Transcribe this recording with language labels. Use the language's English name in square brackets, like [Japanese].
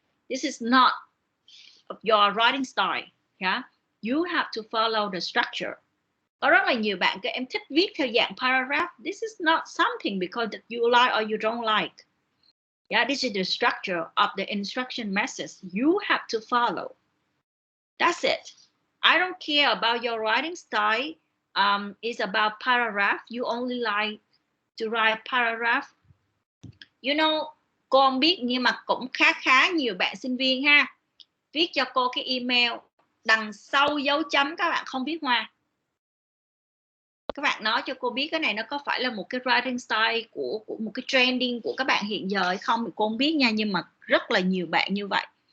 [English] This is not your writing style. Yeah, you have to follow the structure. [Vietnamese] Có rất là nhiều bạn các em thích viết theo dạng paragraph. [English] This is not something because that you like or you don't like. Yeah, this is the structure of the instruction message you have to follow. That's it. I don't care about your writing style. It's about paragraph. You only like to write paragraph. You know, [Vietnamese] cô không biết nhưng mà cũng khá nhiều bạn sinh viên ha, viết cho cô cái email đằng sau dấu chấm các bạn không viết hoa. Các bạn nói cho cô biết cái này nó có phải là một cái [English] writing style [Vietnamese] của một cái trending của các bạn hiện giờ hay không thì cô không biết nha, nhưng mà rất là nhiều bạn như vậy.